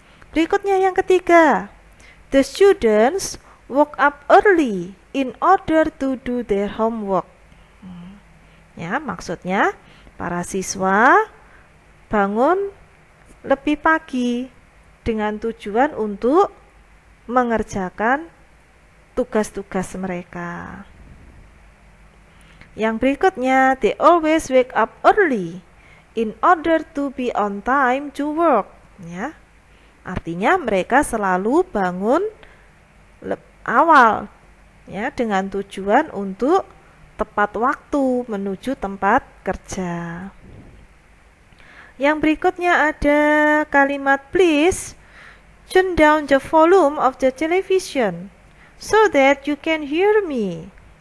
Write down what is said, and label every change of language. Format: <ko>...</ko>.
<id>Berikutnya yang ketiga,</id> <en>the students woke up early in order to do their homework.</en> <id>Ya, maksudnya para siswa bangun lebih pagi dengan tujuan untuk mengerjakan tugas-tugas mereka. Yang berikutnya,</id> <en>they always wake up early in order to be on time to work.</en> <id>Ya, artinya mereka selalu bangun awal ya dengan tujuan untuk tepat waktu menuju tempat kerja. Yang berikutnya ada kalimat</id> <en>please turn down the volume of the television so that you can hear me.</en>